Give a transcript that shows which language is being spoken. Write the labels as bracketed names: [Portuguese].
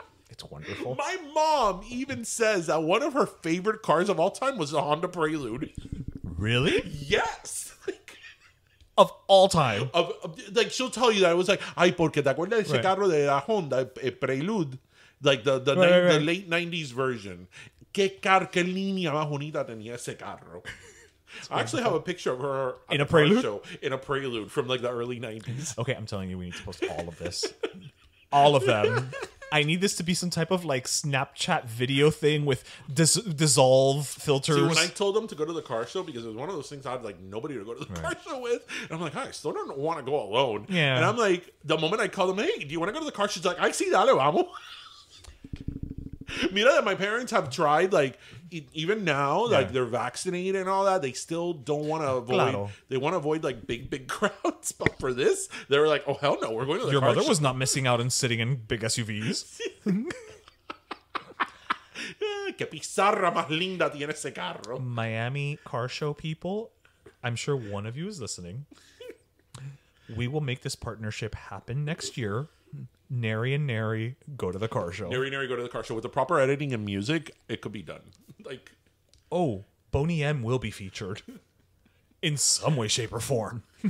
[English] It's wonderful. My mom even says that one of her favorite cars of all time was the Honda Prelude. Really? Yes. of all time. Like, she'll tell you that it was like, [Spanish] ay, porque te acuerdas de ese [English] Right. [Spanish] carro de la Honda, [English] Prelude, like the Right. late 90s version. [Spanish] Qué línea más bonita tenía ese carro. [English] I actually have a picture of her at In a the car Prelude? show, in a Prelude from like the early 90s. Okay, I'm telling you, we need to post all of this. All of them. I need this to be some type of like Snapchat video thing with dissolve filters. See, when I told them to go to the car show, because it was one of those things I had like nobody to go to the car show with, and I'm like, I still don't want to go alone. Yeah. And I'm like, the moment I call them, hey, do you want to go to the car show? She's like, I see, [Spanish] dale, vamos. Mira [English] that my parents have tried, like, even now, like, they're vaccinated and all that, they still don't want to avoid, Claro. they want to avoid, like, big crowds. But for this, they were like, oh, hell no, we're going to the Your car mother show. was not missing out and sitting in big SUVs. [Spanish] Que pizarra más linda tiene ese carro. [English] Miami car show people, I'm sure one of you is listening. We will make this partnership happen next year. Nary and Nary go to the car show. Nary go to the car show. With the proper editing and music, it could be done. Like, Oh, Boney M will be featured in some way, shape, or form.